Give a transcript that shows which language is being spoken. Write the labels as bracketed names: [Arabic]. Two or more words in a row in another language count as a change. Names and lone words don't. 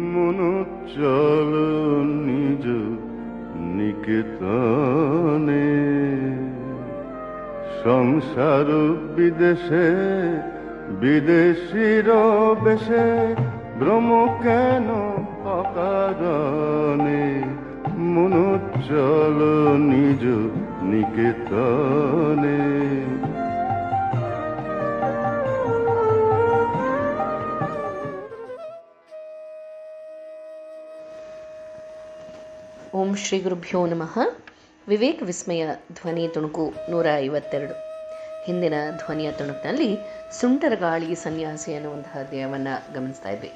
[Bangla] মনো চল নিজ নিকেতনে, সংসার বিদেশে বিদেশির বেশে, ভ্রম কেন অকারণে, মনো চল নিজ নিকেতনে। [Sanskrit] ಓಂ ಶ್ರೀ ಗುರುಭ್ಯೋ ನಮಃ. [Kannada] ವಿವೇಕ ವಿಸ್ಮಯ ಧ್ವನಿ ತುಣುಕು 152. ಹಿಂದಿನ ಧ್ವನಿಯ ತುಣುಕಿನಲ್ಲಿ ಸುಂಟರಗಾಳಿ ಸನ್ಯಾಸಿ ಅನ್ನುವಂತಹ ಅಧ್ಯಾಯವನ್ನು ಗಮನಿಸ್ತಾ ಇದ್ವಿ.